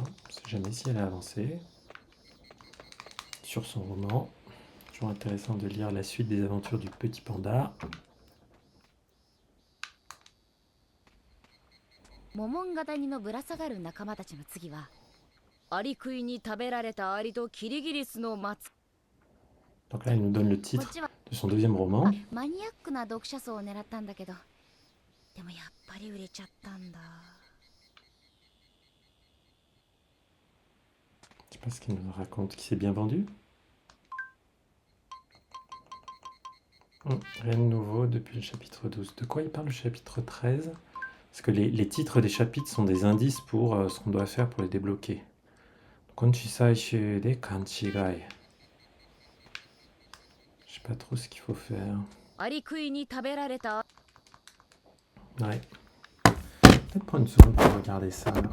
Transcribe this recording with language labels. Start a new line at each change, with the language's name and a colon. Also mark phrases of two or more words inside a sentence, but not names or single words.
French: On ne sait jamais si elle a avancé sur son roman. Toujours intéressant de lire la suite des aventures du petit panda.
Japanese: モモンガ谷のぶら下がる仲間たちの次はアリクイに食べられたアリとキリギリスの松
French: Donc là, elle nous donne le
Japanese: こっ
French: titre
Japanese: ちは
French: de son deuxième roman.
Japanese: マニアックな読者層を狙ったんだけどでもやっぱり売れちゃったんだ
French: Je sais pas ce qu'il nous raconte, qui s'est bien vendu. Rien de nouveau depuis le chapitre 12. De quoi il parle le chapitre 13? Parce que les titres des chapitres sont des indices pour ce qu'on doit faire pour les débloquer. Konchisai de Kanchigai. Je sais pas trop ce qu'il faut faire.
Japanese: アリクイに食べられた
French: Ouais. Peut-être prendre une seconde pour regarder ça là.